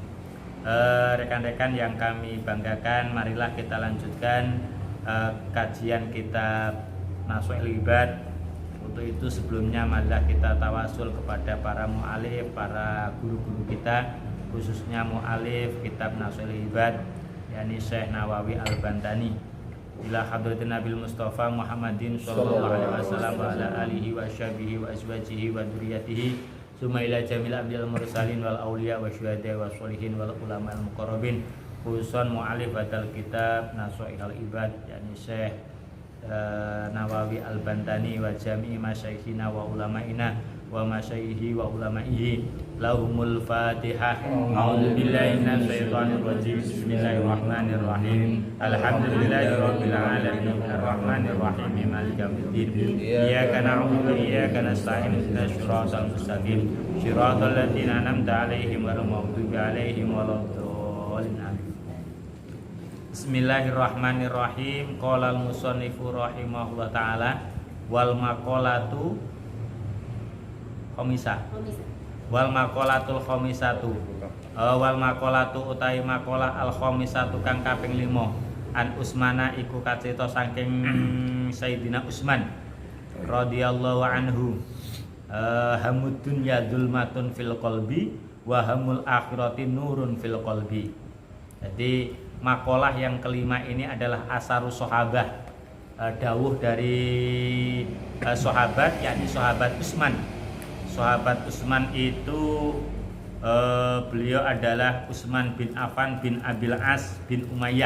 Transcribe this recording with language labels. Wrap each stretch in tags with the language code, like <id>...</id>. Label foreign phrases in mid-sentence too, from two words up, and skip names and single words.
<id>Rekan-rekan yang kami banggakan, marilah kita lanjutkan kajian kitab Nashaikhul Ibad. Untuk itu sebelumnya marilah kita tawasul kepada para mu'alif, para guru-guru kita, khususnya mu'alif kitab Nashaikhul Ibad, yakni Syekh Nawawi Al-Bantani.</id> <ar>إلى حضرة النبي المصطفى محمد صلى الله عليه وسلم وعلى آله وصحبه وأزواجه وذرياته ثم إلى جميع عبد المرسلين والأولياء والشهداء والصالحين والعلماء المقربين، خصوصا مؤلف بدل كتاب نصائح العباد، يعني شيخ نووي البنتني وجميع مشايخنا وعلمائنا ومشايخه وعلمائه. لهم الفاتحة. أعوذ بالله من الشيطان الرجيم. بسم الله الرحمن الرحيم. الحمد لله رب العالمين الرحمن الرحيم مالك يوم الدين. إياك نعبد وإياك نستعين اهدنا الصراط المستقيم صراط الذين أنعمت عليهم غير المغضوب عليهم ولا الضالين. بسم الله الرحمن الرحيم. قال المصنف رحمه الله تعالى والمقالة الخامسة. والمقالة الخامسة. والمقالة أتاه مقالة الخامسة</ar> <jv>kang kaping 5.</jv> <ar>عن عثمان</ar> <jv>iku kacita saking Sayyidina Utsman</jv> <ar>رضي الله عنه. حب الدنيا ظلمة في القلب وحب الآخرة نور في القلب.</ar> <id>Jadi makalah yang kelima ini adalah</id> <ar>آثار الصحابة,</ar> <id>dawuh dari sahabat, yakni sahabat Utsman. Sahabat Utsman itu beliau adalah Utsman bin Affan bin Abil As bin Umayyah.</id>